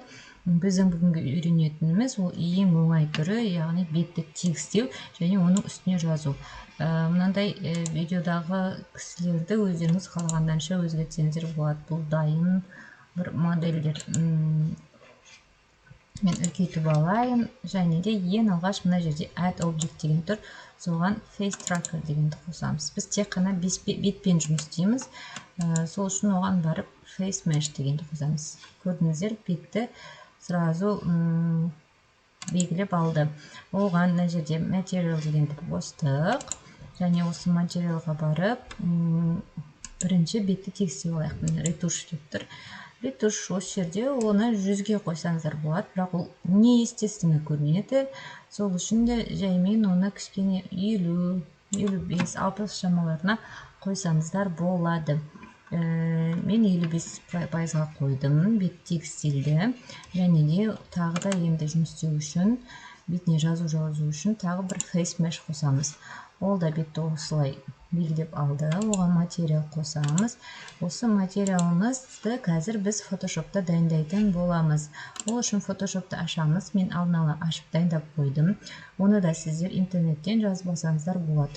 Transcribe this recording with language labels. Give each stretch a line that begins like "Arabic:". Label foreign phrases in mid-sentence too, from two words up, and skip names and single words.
Kazakh: Біздің бүгінгі үйренетініміз ол ең оңай түрі, яғни бетті тегістеу және оның үстіне жазу. Мынандай видеодағы кісілерді өздеріңіз қалағанданша өзгертсеңіздер болады. Бұл дайын бір модельдер. Мен үлкейтіп алайын, және де ең алғаш мына жерде
English: add object
Kazakh: деген тұр, соған
English: face tracker
Kazakh: дегенді қосамыз. Біз тек қана бетпен жұмыс істейміз, сол үшін оған барып
English: face mesh
Kazakh: дегенді қосамыз. Көрдіңіздер, бетті сразу белгілеп алды. Оған мына жерде material дегенді қостық, және осы материалға барып бірінші бетті тегістеп алайық. Ретуш деп тұр. Ретуш осы жерде оны 100-ге қойсаңыздар болады, бірақ ол неестественно көрінеді. Сол үшін де жаймен оны кішкене 50, 55, 60 шамаларына қойсаңыздар болады. Мен 55%-ға қойдым, бет тегістелді. Және де тағы да енді жұмыс істеу үшін, бетіне жазу үшін тағы бір
English: face mesh
Kazakh: қосамыз. Ол да бетті осылай белгілеп алды. Оған материал қосамыз. Осы материалымызды қазір біз Photoshop'та дайындайтын боламыз. Ол үшін Photoshop'та ашамыз. Мен алдын ала ашып дайындап қойдым. Оны да сіздер интернеттен жазып алсаңыздар болады.